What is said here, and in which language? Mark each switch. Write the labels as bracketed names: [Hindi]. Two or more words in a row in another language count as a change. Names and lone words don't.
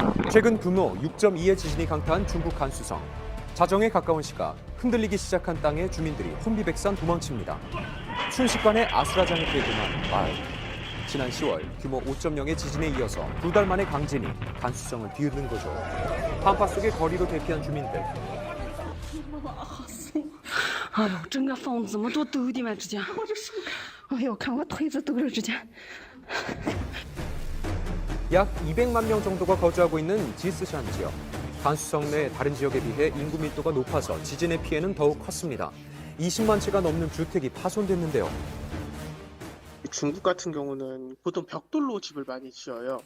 [Korean] 최근 규모 6.2의 지진이 강타한 중국 간수성. 자정에 가까운 시각 흔들리기 시작한 땅에 주민들이 혼비백산 도망칩니다. 순식간에 아수라장이 되고만 마을. 지난 10월 규모 5.0의 지진에 이어서 2달 만에 강진이 간수성을 뒤흔든 거죠. 한파 속에 거리로 대피한 주민들. [Chinese] 哎呦，整个房子这么多抖的嘛，之前，哎呦，看我腿子抖了之前。 [Korean] 약 200만 명 정도가 거주하고 있는 지스샨 지역. 간수성 내 다른 지역에 비해 인구 밀도가 높아서 지진의 피해는 더욱 컸습니다. 20만 채가 넘는 주택이 파손됐는데요. 중국 같은 경우는 보통 벽돌로 집을 많이 지어요.